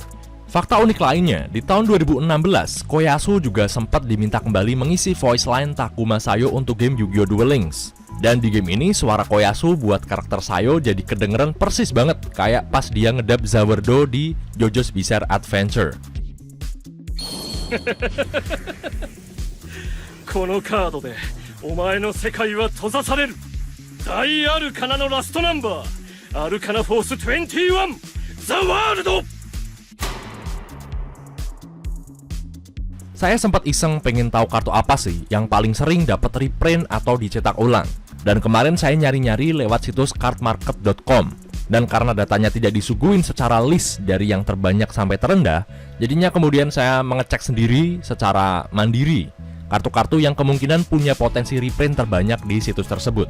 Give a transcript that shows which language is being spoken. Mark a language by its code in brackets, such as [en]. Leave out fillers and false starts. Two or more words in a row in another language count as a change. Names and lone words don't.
[id] Fakta unik lainnya, di tahun 2016 Koyasu juga sempat diminta kembali mengisi [en] voice line [id] Takuma Sayo untuk game Yu-Gi-Oh! Duel Links. Dan di game ini suara Koyasu buat karakter Sayo jadi kedengeran persis banget kayak pas dia ngedub Zawardo di JoJo's Bizarre Adventure. [ja] このカードでお前の世界は閉ざされる。大アルカナのラストナンバー、アルカナフォース21、ザワールド。 [id] Saya sempat iseng pengen tahu kartu apa sih yang paling sering dapat reprint atau dicetak ulang. Dan kemarin saya nyari-nyari lewat situs cardmarket.com. Dan karena datanya tidak disuguhin secara list dari yang terbanyak sampai terendah, jadinya kemudian saya mengecek sendiri secara mandiri kartu-kartu yang kemungkinan punya potensi reprint terbanyak di situs tersebut.